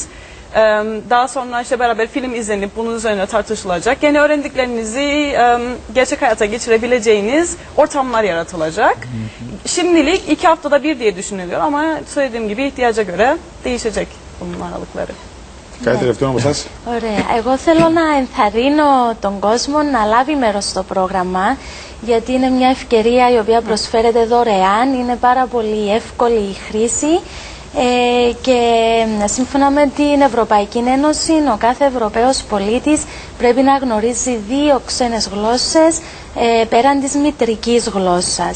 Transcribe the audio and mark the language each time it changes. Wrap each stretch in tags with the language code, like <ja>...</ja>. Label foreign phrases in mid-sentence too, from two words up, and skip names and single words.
<tr>Daha sonra işte beraber film izlenip bunun üzerine tartışılacak. Yani öğrendiklerinizi gerçek hayata geçirebileceğiniz ortamlar yaratılacak. Şimdilik 2 haftada bir diye düşünülüyor ama söylediğim gibi ihtiyaca göre değişecek bunun aralıkları.</tr> <el>Κάτι τελευταίο από εσάς? Ωραία. Εγώ θέλω να ενθαρρύνω τον κόσμο να λάβει μέρος στο πρόγραμμα, γιατί είναι μια ευκαιρία η οποία προσφέρεται δωρεάν, είναι πάρα πολύ εύκολη η χρήση και σύμφωνα με την Ευρωπαϊκή Ένωση ο κάθε Ευρωπαίος πολίτης πρέπει να γνωρίζει 2 ξένες γλώσσες πέραν της μητρικής γλώσσας.</el>